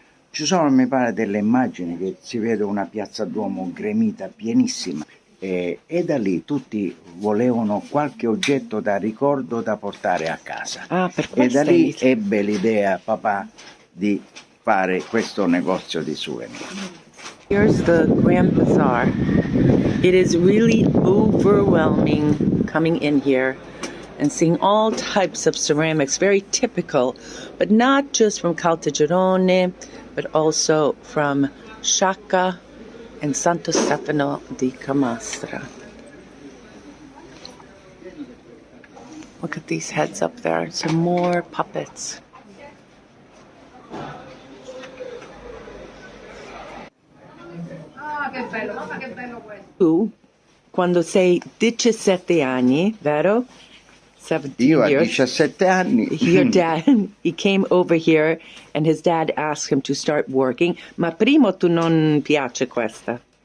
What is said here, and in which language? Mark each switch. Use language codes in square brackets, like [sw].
[it] Ci sono, mi pare, delle immagini che si vede una piazza Duomo gremita, pienissima. E da lì tutti volevano qualche oggetto da ricordo da portare a casa. E da lì ebbe l'idea papà di fare questo negozio di souvenir. [en] Here's the Grand Bazaar. It is really overwhelming coming in here and seeing all types of ceramics, very typical, but not just from Caltagirone, but also from Sciacca and Santo Stefano di Camastra. Look at these heads up there, some more puppets. [it] Ah, che bello, mamma che bello questo. Tu, quando sei 17 anni, vero? 17 Io a [en] years. [it] 17 anni. [en] Your dad, he came over here and his dad asked him to start working. [it] Ma prima tu non piace questa?